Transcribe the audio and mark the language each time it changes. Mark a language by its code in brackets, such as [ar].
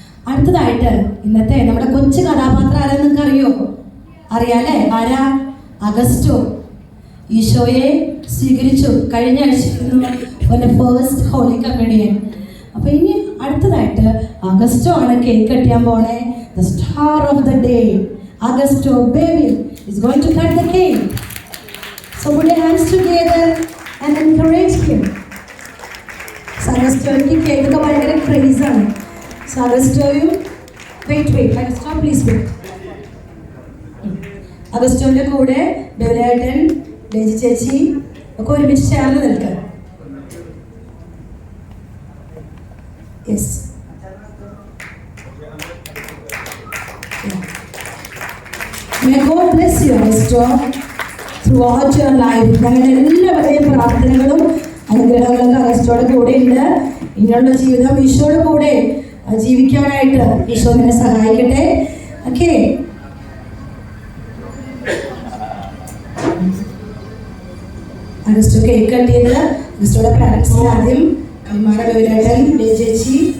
[ml] അടുത്തതായിട്ട് ഇന്നത്തെ നമ്മുടെ കൊച്ചു കഥാപാത്രം ആരാ നിങ്ങൾക്ക് അറിയോ? അറിയാലേ? ആരാ? അഗസ്റ്റോ. ഈശോയെ സ്വീകരിച്ചു കഴിഞ്ഞ ആഴ്ച ഫസ്റ്റ് ഹോളി കമ്മ്യൂണിയൻ. അപ്പൊ ഇനി അടുത്തതായിട്ട് അഗസ്റ്റോ ആണ് കേക്ക് കട്ടിയാൻ പോണേ. [en] The star of the day, Augusto baby is going to cut the cake. So put your hands together and encourage him. [ml] So അഗസ്റ്റോയ്ക്ക് cake ഒക്കെ ഭയങ്കര ക്രേസ് ആണ്. So അഗസ്റ്റോയും wait Augusto [en] Please wait. [ml] അഗസ്റ്റോന്റെ കൂടെ ബെവലേട്ടൻ, ഡേജി ചേച്ചി ഒക്കെ ഒരുമിച്ച് ചേർന്ന് നിൽക്കുക. [en] Yes. May God bless you, Agusto, throughout your life. [ml] ഞങ്ങളുടെ എല്ലാവരുടെയും പ്രാർത്ഥനകളും അനുഗ്രഹങ്ങളൊക്കെ അഗസ്റ്റോയുടെ കൂടെ ഉണ്ട്. ഇനിയുള്ള ജീവിതം ഈശോയുടെ കൂടെ ജീവിക്കാനായിട്ട് ഈശോ നിന്നെ സഹായിക്കട്ടെ. ഓക്കെ, അഗസ്റ്റോ കേക്ക് കട്ട് ചെയ്ത് അഗസ്റ്റോയുടെ പാരൻസിന് ആദ്യം കൈമാറ ബെവലേട്ടൻ, ചേച്ചി.